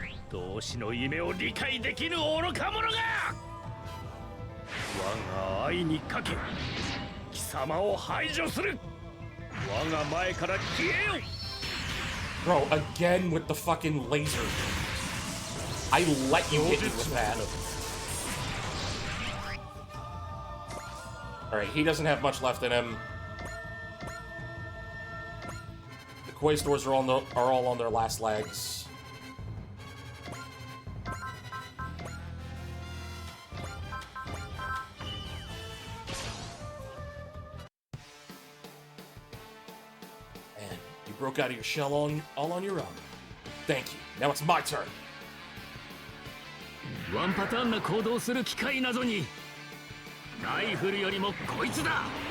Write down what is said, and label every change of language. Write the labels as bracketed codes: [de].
[ja] 同志の夢を理解できぬ愚か者が我が愛にかけ貴様を排除する我が前から消えよ [en] Bro, again with the fucking laser. I let you hit me with that. Alright, he doesn't have much left in him. The Koi stores are all on their last legs. Broke out of your shell all on your own. Thank you. Now it's my turn. [ja] ワンパターンな行動する機械などにライフルよりもこいつだ。